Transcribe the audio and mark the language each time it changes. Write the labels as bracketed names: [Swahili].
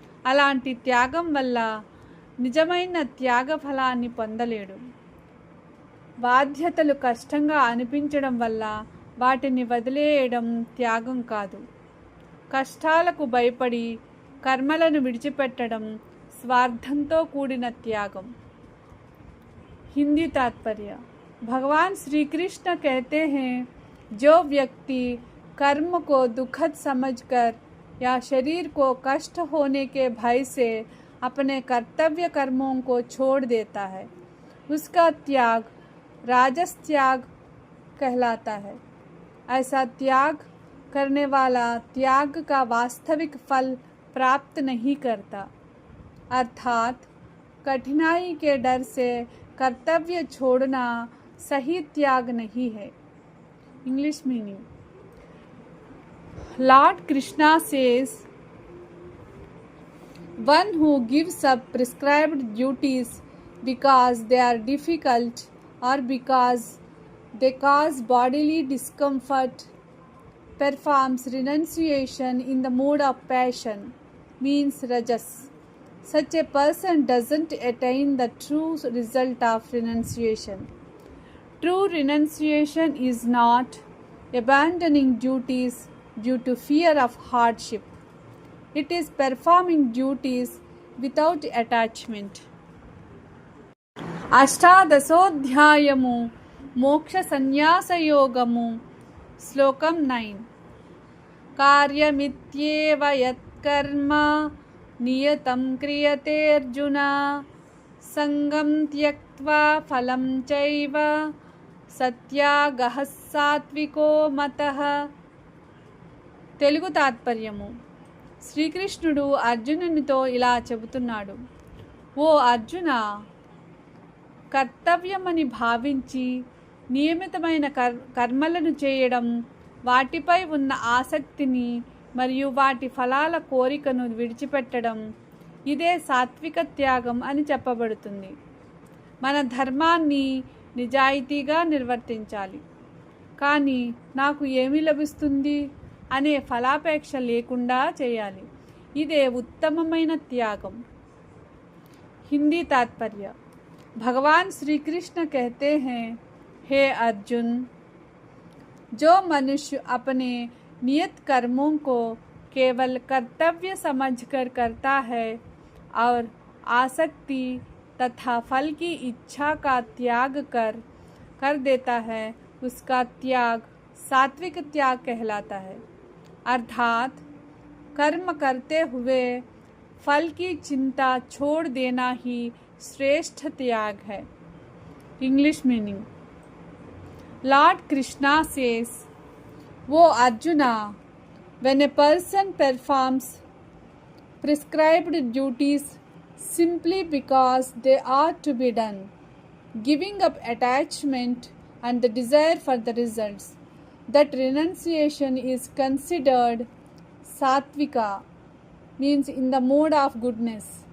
[Telugu] అలాంటి త్యాగం వల్ల నిజమైన త్యాగ ఫలాన్ని పొందలేడు. బాధ్యతలు కష్టంగా అనిపించడం వల్ల వాటిని వదిలేయడం త్యాగం కాదు. కష్టాలకు భయపడి कर्मలను విడిచిపెట్టడం స్వార్థంతో కూడిన త్యాగం. [Hindi] हिंदी तात्पर्य. भगवान श्री कृष्ण कहते हैं, जो व्यक्ति कर्म को दुखद समझकर या शरीर को कष्ट होने के भय से अपने कर्तव्य कर्मों को छोड़ देता है, उसका त्याग राजस त्याग कहलाता है. ऐसा त्याग करने वाला त्याग का वास्तविक फल प्राप्त नहीं करता. अर्थात कठिनाई के डर से कर्तव्य छोड़ना सही त्याग नहीं है. English meaning. [English] Lord Krishna says, one who gives up prescribed duties because they are difficult or because they cause bodily discomfort performs renunciation in the mode of passion, means rajas. Such a person doesn't attain the true result of renunciation. True renunciation is not abandoning duties due to fear of hardship. It is performing duties without attachment. [Telugu] అష్టాదశోధ్యాయము మోక్ష సన్యాసయోగము శ్లోకం 9 కార్యమిత్యేవ యత్కర్మ నియతం క్రియతే అర్జున సంగం త్యక్త్వా ఫలం చైవ సత్యాగః సాత్వికో మతః. తెలుగు తాత్పర్యము. శ్రీకృష్ణుడు అర్జునునితో ఇలా చెబుతున్నాడు, ఓ అర్జున, కర్తవ్యమని భావించి నియమితమైన కర్మలను చేయడం, వాటిపై ఉన్న ఆసక్తిని మరియు వాటి ఫలాల కోరికను విడిచిపెట్టడం, ఇదే సాత్విక త్యాగం అని చెప్పబడుతుంది. మన ధర్మాన్ని నిజాయితీగా నిర్వర్తించాలి. కానీ నాకు ఏమి లభిస్తుంది అనే ఫలాపేక్ష లేకుండా చేయాలి. ఇదే ఉత్తమమైన త్యాగం. [Hindi] हिंदी तात्पर्य। भगवान श्री कृष्ण कहते हैं, हे अर्जुन, जो मनुष्य अपने नियत कर्मों को केवल कर्तव्य समझकर करता है और आसक्ति तथा फल की इच्छा का त्याग कर देता है, उसका त्याग सात्विक त्याग कहलाता है। अर्थात कर्म करते हुए फल की चिंता छोड़ देना ही श्रेष्ठ त्याग है। English meaning. [English] Lord Krishna says, O Arjuna, when a person performs prescribed duties simply because they are to be done, giving up attachment and the desire for the results, that renunciation is considered sattvika, means in the mode of goodness.